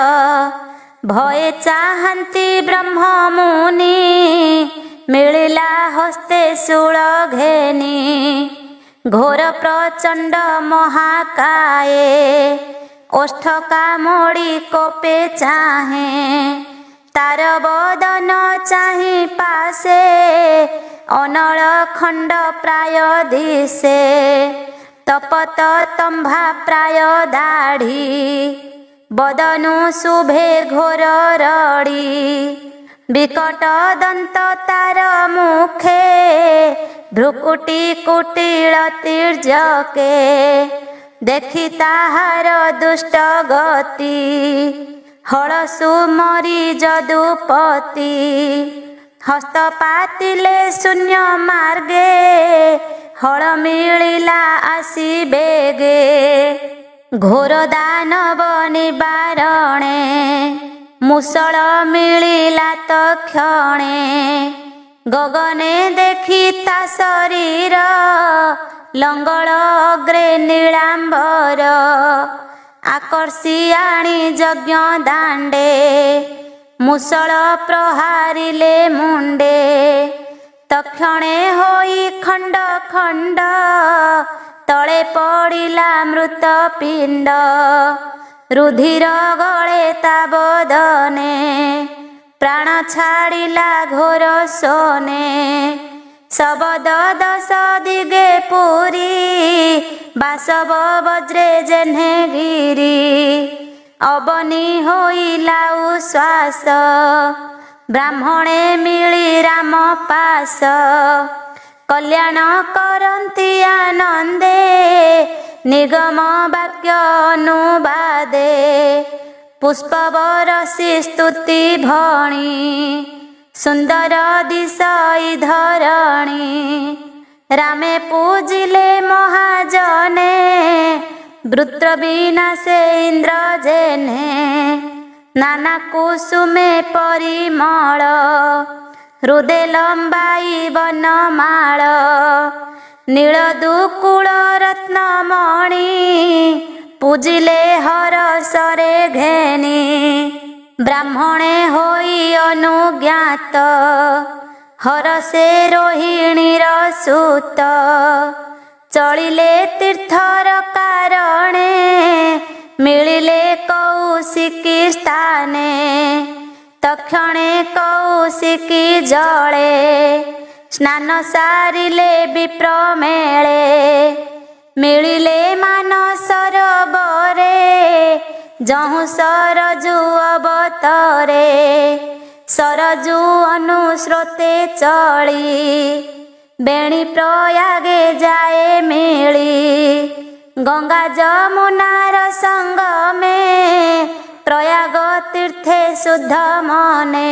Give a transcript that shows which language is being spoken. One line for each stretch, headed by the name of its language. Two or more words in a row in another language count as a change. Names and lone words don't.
Odia: ଭୟେ ଚାହାନ୍ତି ବ୍ରହ୍ମ ମୁନି ମିଳିଲା ହସ୍ତେ ଶୂଳ ଘେନି। ଘୋର ପ୍ରଚଣ୍ଡ ମହାକାୟେ ଓଷ୍ଠ କାମୁଡ଼ି କୋପେ ଚାହେ। ତାର ବଦନ ଚାହି ପାଶେ ଅନଳ ଖଣ୍ଡ ପ୍ରାୟ ଦିଶେ। ତପତ ତମ୍ବା ପ୍ରାୟ ଦାଢ଼ି ବଦନୁ ଶୁଭେ ଘୋର ରଡ଼ି। ବିକଟ ଦନ୍ତ ତାର ମୁଖେ ଭ୍ରୁକୁଟି କୁଟିଳ ତିର୍ଯ୍ୟକେ। ଦେଖି ତାହାର ଦୁଷ୍ଟ ଗତି ହଳସୁ ମରି ଯଦୁପତି। ହସ୍ତ ପାତିଲେ ଶୂନ୍ୟ ମାର୍ଗେ ହଳ ମିଳିଲା ଆସି ବେଗେ। ଘୋର ଦାନବ ନିବାରଣେ ମୁଷଳ ମିଳିଲା ତକ୍ଷଣେ। ଗଗନେ ଦେଖି ତା ଶରୀର ଲଙ୍ଗଳ ଅଗ୍ରେ ନୀଳାମ୍ବର। ଆକର୍ଷି ଆଣି ଯଜ୍ଞ ଦାଣ୍ଡେ ମୁଷଳ ପ୍ରହାରିଲେ ମୁଣ୍ଡେ। ତକ୍ଷଣେ ହୋଇ ଖଣ୍ଡ ଖଣ୍ଡ ତଳେ ପଡ଼ିଲା ମୃତ ପିଣ୍ଡ। ରୁଧିର ଗଳେ ତା ବଦନେ ପ୍ରାଣ ଛାଡ଼ିଲା ଘୋର ସୋନେ। ଶବଦ 10 ଦିଗେ ପୂରି ବାସବ ବଜ୍ରେ ଯେହ୍ନେ ଗିରି। ଅବନୀ ହୋଇଲା ଉଶ୍ୱାସ ବ୍ରାହ୍ମଣେ ମିଳି ରାମ ପାଶ। କଲ୍ୟାଣ କରନ୍ତି ଆନନ୍ଦେ ନିଗମ ବାକ୍ୟ ଅନୁବାଦେ। ପୁଷ୍ପ ବରଷି ସ୍ତୁତି ଭଣି ସୁନ୍ଦର ଦିଶଇ ଧରଣୀ। ରାମେ ପୂଜିଲେ ମହାଜନେ ବୃତ୍ର ବିନାଶେ ଇନ୍ଦ୍ର ଯେନେ। ନାନା କୁସୁମେ ପରିମଳ ହୃଦେ ଲମ୍ବାଇ ବନମାଳ। ନୀଳ ଦୁକୂଳ ରତ୍ନମଣି ପୂଜିଲେ ହରଷରେ ଘେନି। ବ୍ରାହ୍ମଣେ ହୋଇ ଅନୁଜ୍ଞାତ ହରଷେ ରୋହିଣୀର ସୁତ। ଚଳିଲେ ତୀର୍ଥର କାରଣେ ମିଳିଲେ କୌଶିକୀ ସ୍ଥାନେ। ତକ୍ଷଣେ କୌଶିକୀ ଜଳେ ସ୍ନାନ ସାରିଲେ ବିପ୍ର ମେଳେ। ମିଳିଲେ ମାନସରୋବରେ ଯହୁ ସରଜୂ ଅବତରେ। ସରଜୂ ଅନୁସ୍ରୋତେ ଚଳି ବେଣୀ ପ୍ରୟାଗେ ଯାଏ ମିଳି। ଗଙ୍ଗା ଯମୁନାର ସଙ୍ଗମେ ପ୍ରୟାଗ ତୀର୍ଥେ ଶୁଦ୍ଧ ମନେ।